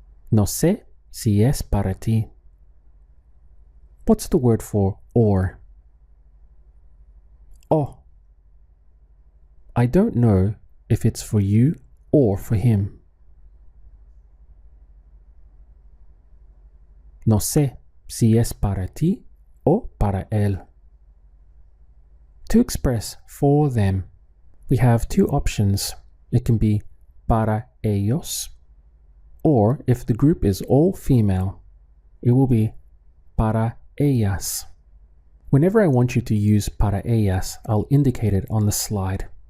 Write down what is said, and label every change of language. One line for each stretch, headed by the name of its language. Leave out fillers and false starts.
Spanish: No sé si es para ti.
English: What's the word for or? Oh. I don't know if it's for you or for him.
Spanish: No sé si es para ti o para él.
English: To express for them, we have two options. It can be
Spanish: para ellos,
English: or if the group is all female, it will be
Spanish: para ellas.
English: Whenever I want you to use para ellas, I'll indicate it on the slide.